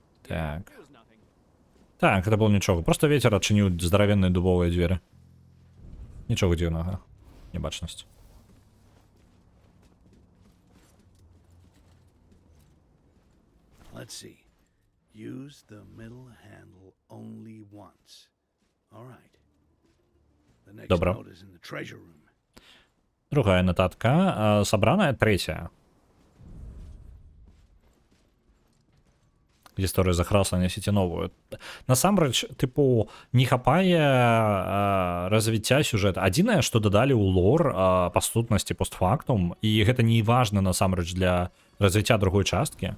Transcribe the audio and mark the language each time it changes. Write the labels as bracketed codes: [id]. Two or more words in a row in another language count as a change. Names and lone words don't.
[be] Так. Так, [ru] это было [be] нічого. [ru] Просто ветер [be] адчыніў здаравенныя дубовыя дзверы. Нічога дзіўнага. Небачнасць. [en] Let's see. Use the middle handle only once. All right. The next [be] Добра. [en] note is in the treasure room. [be] Другая нотатка. Сабраная третья. Гісторыя захрасла, нясіце новую. Насамрэч, тыпу, не хапае развіцця сюжэта. Адзінае, што дадалі ў лор па сутнасці постфактум, і гэта не важна насамрэч для развіцця другой часткі.